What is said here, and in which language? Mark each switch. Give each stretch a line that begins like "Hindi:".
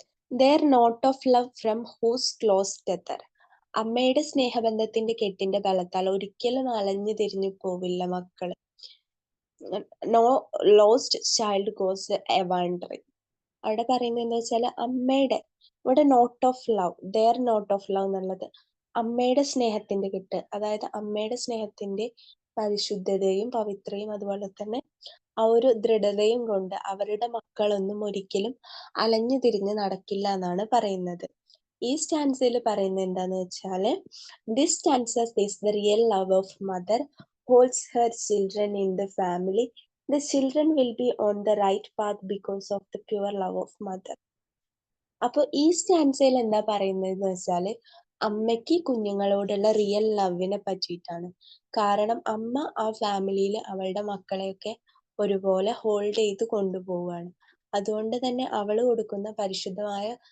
English: Their note of love from whose close tether.
Malayalam: അമ്മയുടെ സ്നേഹബന്ധത്തിന്റെ കെട്ടിന്റെ ബലത്താൽ ഒരിക്കലും അലഞ്ഞു തിരിഞ്ഞു പോവില്ല മക്കള്.
English: No lost child goes a wandering.
Malayalam: അവിടെ പറയുന്നത് എന്താ വെച്ചാല് അമ്മയുടെ, ഇവിടെ not of love,
English: there knot of love
Malayalam: എന്നുള്ളത് അമ്മയുടെ സ്നേഹത്തിന്റെ കെട്ട്, അതായത് അമ്മയുടെ സ്നേഹത്തിന്റെ പരിശുദ്ധതയും പവിത്രയും അതുപോലെ തന്നെ ആ ഒരു ദൃഢതയും കൊണ്ട് അവരുടെ മക്കളൊന്നും ഒരിക്കലും അലഞ്ഞു തിരിഞ്ഞ് നടക്കില്ല എന്നാണ് പറയുന്നത്. ഈ സ്റ്റാൻസയിൽ പറയുന്നത് എന്താന്ന് വെച്ചാല്,
English: This stanza says the real love of mother holds her children in the family. The children will be on the right path because of the pure love of mother.
Malayalam: അപ്പൊ ഈ സ്റ്റാൻസയിൽ എന്താ പറയുന്നത് വെച്ചാല് അമ്മയ്ക്ക് കുഞ്ഞുങ്ങളോടുള്ള റിയൽ ലവിനെ പറ്റിയിട്ടാണ്. കാരണം അമ്മ ആ ഫാമിലിയിൽ അവളുടെ മക്കളെയൊക്കെ ഒരുപോലെ ഹോൾഡ് ചെയ്ത് കൊണ്ടുപോവുകയാണ്. അതുകൊണ്ട് തന്നെ അവള് കൊടുക്കുന്ന പരിശുദ്ധമായ